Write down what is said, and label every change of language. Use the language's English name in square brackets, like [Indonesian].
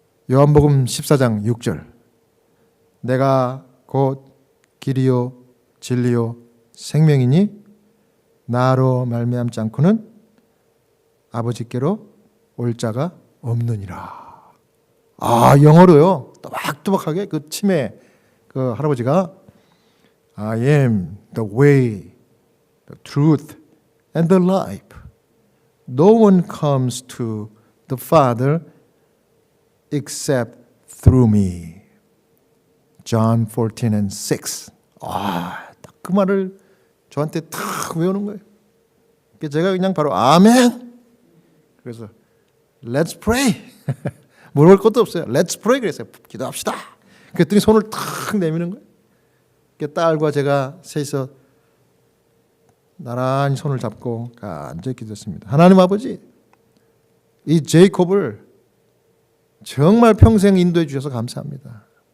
[Korean] 요한복음 14장 6절 내가 곧 길이요 진리요 생명이니 나로 말미암지 않고는 아버지께로 올 자가 없느니라. 영어로요. 또박또박하게 그 치매 그 할아버지가 [English] I am the way, the truth and the life. No one comes to the Father except through me. John 14 and 6. [Korean] 딱 그 말을 저한테 탁 외우는 거예요. 제가 그냥 바로 아멘. 그래서 [English] Let's pray. [Korean] 물어볼 것도 없어요. [English] Let's pray [Korean] 그랬어요. 기도합시다. 그랬더니 손을 탁 내미는 거예요. 딸과 제가 셋이서 나란히 손을 잡고 간절히 기도했습니다. 하나님 아버지, 이 제이콥을 정말 평생 인도해 주셔서 감사합니다.